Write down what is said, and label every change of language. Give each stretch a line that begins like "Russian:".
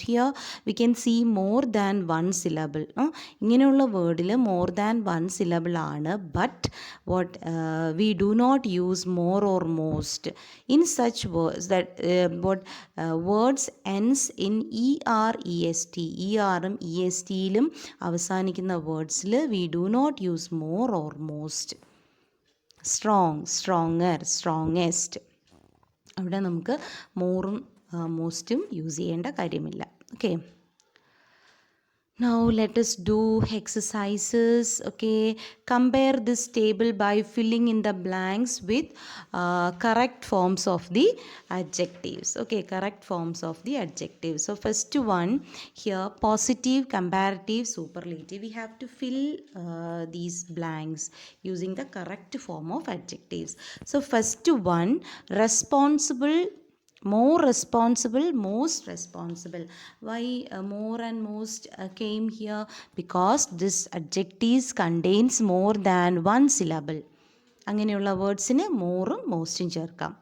English: Here we can see more than one syllable.
Malayalam: ഇങ്ങനെയുള്ള വേർഡിൽ
English: more than one syllable ആണ്, but we do not use more or most in such words that words ends in er, est.
Malayalam: ഉം estയിലും അവസാനിക്കുന്ന വേർഡ്സിൽ
English: we do not use more or most. strong, stronger, strongest.
Malayalam: അവിടെ നമുക്ക് മോറും മോസ്റ്റും use ചെയ്യേണ്ട കാര്യമില്ല.
English: Okay. Now let us do exercises. Okay, compare this table by filling in the blanks with correct forms of the adjectives. Okay, correct forms of the adjectives. So first one here, positive, comparative, superlative. We have to fill these blanks using the correct form of adjectives. So first one, responsible, more responsible, most responsible. Why more and most came here? Because this adjectives contains more than one syllable.
Malayalam: അങ്ങനെയുള്ള വേർഡ്സിന് മോറും മോസ്റ്റും ചേർക്കാം.